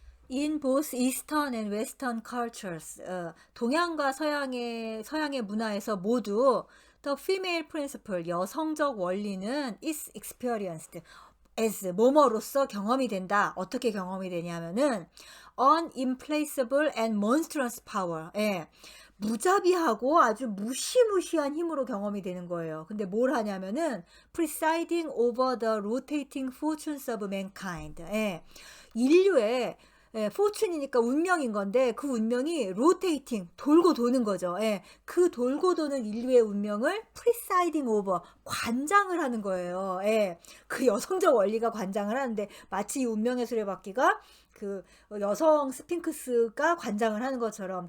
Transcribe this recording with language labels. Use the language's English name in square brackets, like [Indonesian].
[English] In both Eastern and Western cultures, [Korean] 동양과 서양의 문화에서 모두 [English] the female principle, [Korean] 여성적 원리는 [English] is experienced as [Korean] 뭐뭐로서 경험이 된다. 어떻게 경험이 되냐면은 [English] unimplaceable and monstrous power. [Korean] 예. 무자비하고 아주 무시무시한 힘으로 경험이 되는 거예요. 근데 뭘 하냐면은 [English] presiding over the rotating fortunes of mankind. [Korean] 예. 인류의 포춘이니까 운명인 건데 그 운명이 로테이팅, 돌고 도는 거죠. 예, 그 돌고 도는 인류의 운명을 프리사이딩 오버, 관장을 하는 거예요. 예, 그 여성적 원리가 관장을 하는데 마치 이 운명의 수레바퀴가 그 여성 스핑크스가 관장을 하는 것처럼.